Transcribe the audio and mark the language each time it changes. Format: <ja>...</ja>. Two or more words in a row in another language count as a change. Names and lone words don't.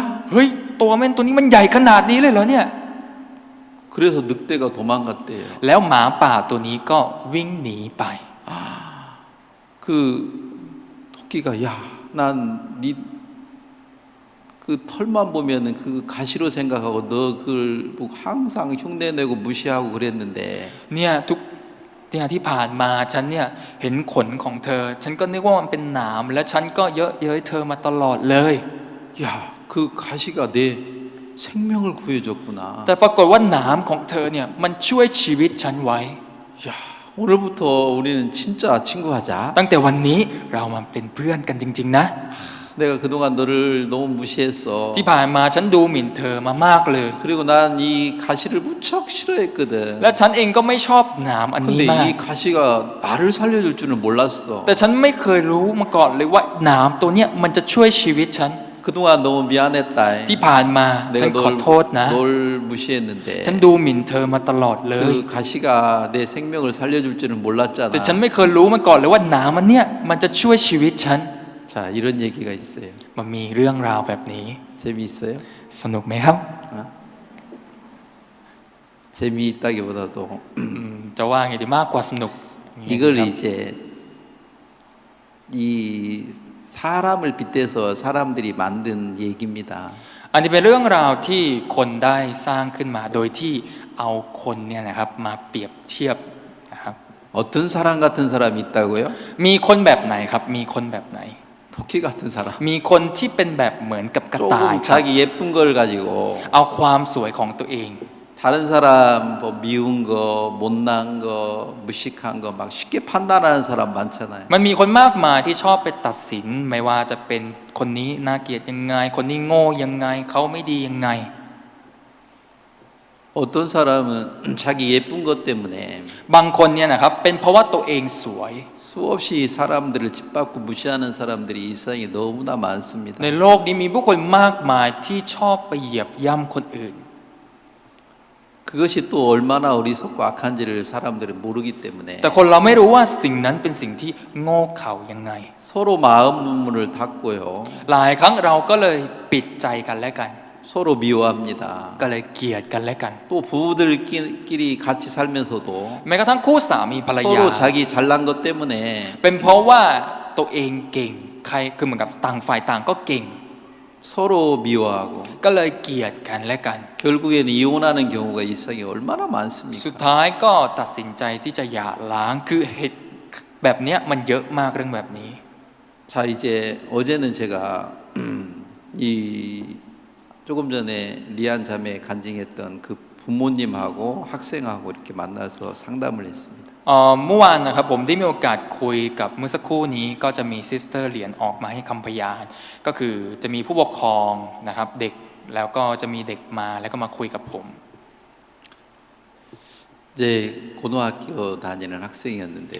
<th>เฮ้ยตัวแม่นตัวนี้มันใหญ่ขนาดนี้เลยเหรอเนี่ย</th> <ko>그래서 늑대가 도망갔대요.</ko> <th>แล้วหมาป่าตัวนี้ก็วิ่งหนีไป</th> <ko>그 토끼가 야, 난 네 그 털만 보면은 그 가시로 생각하고 너 그걸 보고 항상 흉내내고 무시하고 그랬는데</ko> <th>เนี่ยที่ผ่านมาฉันเนี่ยเห็นขนของเธอ ฉันก็นึกว่ามันเป็นหนามและฉันก็เยอะเย้ยเธอมาตลอดเลย</th> <ko>야, 그 가시가 내 생명을 구해줬구나.</ko> <th>แต่ปรากฏว่าหนามของเธอเนี่ยมันช่วยชีวิตฉันไว้</th> <ko>야, 오늘부터 우리는 진짜 친구하자.</ko> <th>ตั้งแต่วันนี้เรามาเป็นเพื่อนกันจริงๆนะ</th> <ko>내가 그동안 너를 너무 무시했어.</ko> <th>ที่ผ่านมาฉันดูหมิ่นเธอมามากเลย</th> <ko>그리고 난 이 가시를 무척 싫어했거든.</ko> <th>และฉันเองก็ไม่ชอบหนามอันนี้</th> <ko>근데</ko> <th>มาก</th> <ko>이 가시가 나를 살려줄 줄은 몰랐어.</ko> <th>แต่ฉันไม่เคยรู้มาก่อนเลยว่าหนามตัวเนี้ยมันจะช่วยชีวิตฉัน</th> <ko>그동안 너무 미안했다.</ko> <th>ที่ผ่านมาฉัน</th> <ko>내가</ko> <th>ขอโทษนะ</th> <ko>널 무시했는데</ko> <th>ฉันดูหมิ่นเธอมาตลอดเลย</th> <ko>그 가시가 내 생명을 살려줄 줄은 몰랐잖아.</ko> <th>แต่ฉันไม่เคยรู้มาก่อนเลยว่าหนามมันเนี่ยมันจะช่วยชีวิตฉัน</th> <ko>자, 이런 얘기가 있어요.</ko> <th>มันมีเรื่องราวแบบนี้</th> <ko>재미있어요?</ko> <th>สนุกไหมครับ</th> <ko>재미있다기보다도</ko> <th>จะว่าไงดีมากกว่าสนุกอย่างนี้</th> <ko>이걸</ko> <th>ครับ</th> <ko>이제 이 사람을 빗대서 사람들이 만든 얘기입니다.</ko> <th>อันนี้เป็นเรื่องราวที่คนได้สร้างขึ้นมาโดยที่เอาคนเนี่ยนะครับมาเปรียบเทียบนะครับ</th> <ko>어떤 사람 같은 사람이 있다고요?</ko> <th>มีคนแบบไหนครับมีคนแบบไหน</th> <ko>토끼 같은 사람.</ko> <th>มีคนที่เป็นแบบเหมือนกับกระต่าย</th> <ko>조금</ko> <th>ครับ</th> <ko>자기 예쁜 걸 가지고</ko> <th>เอาความสวยของตัวเอง</th> <ko>다른 사람 뭐 미운 거, 못난 거, 무식한 거 막 쉽게 판단하는 사람 많잖아요.</ko> <th>มันมีคนมากมายที่ชอบไปตัดสินไม่ว่าจะเป็นคนนี้น่าเกลียดยังไง คนนี้โง่ยังไงเขาไม่ดียังไง</th> <ko>어떤 사람은 자기 예쁜 것 때문에</ko> <th>บางคนเนี่ยนะครับเป็นเพราะว่าตัวเองสวย</th> <ko>수없이 사람들을 짓밟고 무시하는 사람들이 이 세상에 너무나 많습니다.</ko> <th>ในโลกนี้มีผู้คนมากมายที่ชอบไปเหยียบย่ำคนอื่น</th> <ko>그것이 또 얼마나 어리석고 악한지를 사람들은 모르기 때문에</ko> <th>แต่คนเราไม่รู้ว่าสิ่งนั้นเป็นสิ่งที่โง่เขลายังไง</th> <ko>서로 마음 문을 닫고요.</ko> <th>หลายครั้งเราก็เลยปิดใจกันและกัน</th> <ko>서로 미워합니다.</ko> <th>ก็เลยเกลียดกันและกัน</th> <ko>또 부부들끼리 같이 살면서도</ko> <th>แม้กระทั่งคู่สามีภรรยา</th> <ko>서로 자기 잘난 것 때문에</ko> <th>เป็นเพราะว่าตัวเองเก่งใครคือเหมือนกับต่างฝ่ายต่างก็เก่ง</th> <ko>서로 미워하고</ko> <th>ก็เลยเกลียดกันและกัน</th> <ko>결국에는 이혼하는 경우가 이 세상에 얼마나</ko> <th>สุด</th> <ko>많습니까?</ko> <th>ท้ายก็ตัดสินใจที่จะหย่าร้างคือเหตุแบบเนี้ยมันเยอะมากเรื่องแบบนี้</th> <ko>자 이제 어제는 제가 이 조금 전에 리안 자매 간증했던 그 부모님하고 학생하고 이렇게 만나서 상담을 했습니다.</ko> <th>เมื่อวานนะครับผมได้มีโอกาสคุยกับเมื่อสักครู่นี้ก็จะมีซิสเตอร์เหรียญออกมาให้คำพยานก็คือจะมีผู้ปกครองนะครับเด็กแล้วก็จะมีเด็กมาแล้วก็มาคุยกับผม</th> <ko>이제 고등학교 다니는 학생이었는데요.</ko>